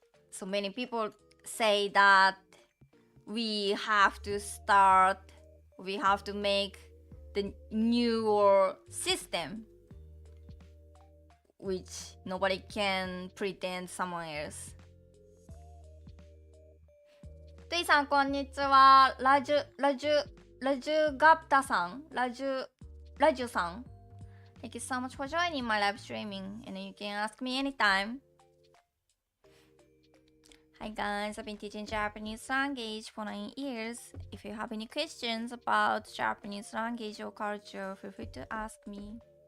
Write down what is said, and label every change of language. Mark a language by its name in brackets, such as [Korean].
[English] So many people say that we have to make the newer system, which nobody can pretend someone else. [Japanese] トゥイさんこんにちは。ラジュガプタさん、ラジュさん。 [English] Thank you so much for joining my live streaming, and you can ask me anytime. Hi guys, I've been teaching Japanese language for 9 years. If you have any questions about Japanese language or culture, feel free to ask me.